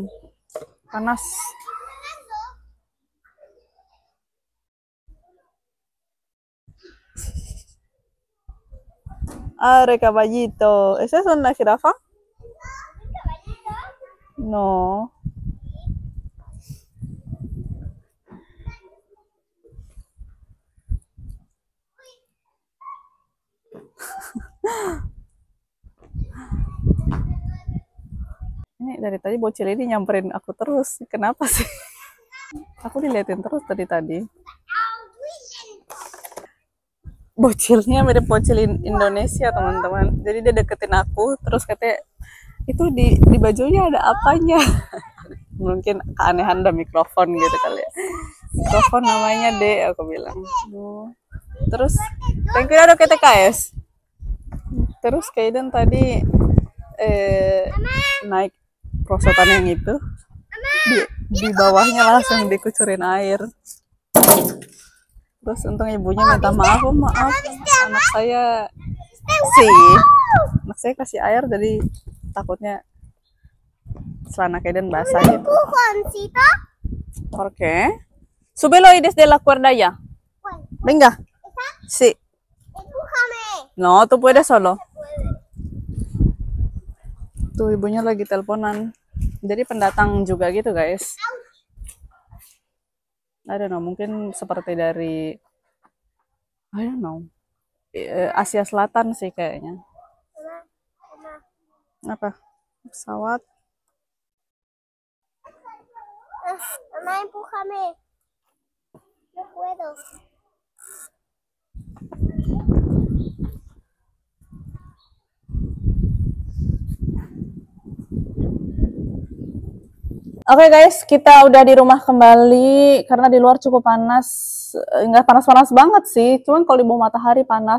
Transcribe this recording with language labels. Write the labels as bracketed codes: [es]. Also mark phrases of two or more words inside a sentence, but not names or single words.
[id] Panas. [es] Are caballito. ¿Esa es una jirafa? No. [id] Ini dari tadi bocil ini nyamperin aku terus. Kenapa sih? Aku diliatin terus tadi. Bocilnya mirip bocil Indonesia, teman-teman. Jadi dia deketin aku, terus katanya, itu di bajunya ada apanya? Mungkin keanehan ada mikrofon gitu kali ya. Mikrofon namanya deh, aku bilang. Terus, [en] thank you ada KTKS. [id] Terus Kaiden tadi naik prosotan yang itu, di bawahnya langsung dikucurin air. Terus untung ibunya minta maaf, anak saya kasih air, jadi takutnya celana Kaiden basah gitu. Oke. [es] Súbelo y desde la cuerda ya. Venga. Sí. No, tú puedes solo. [id] Tuh ibunya lagi teleponan. Jadi pendatang juga gitu guys. [en] I don't know, [id] mungkin seperti dari [en] I don't know, [id] Asia Selatan sih kayaknya. Apa? Pesawat. [es] Mamá, empújame. No puedo. [id] Oke guys, kita udah di rumah kembali karena di luar cukup panas. Nggak panas-panas banget sih, cuman kalau di bawah matahari panas.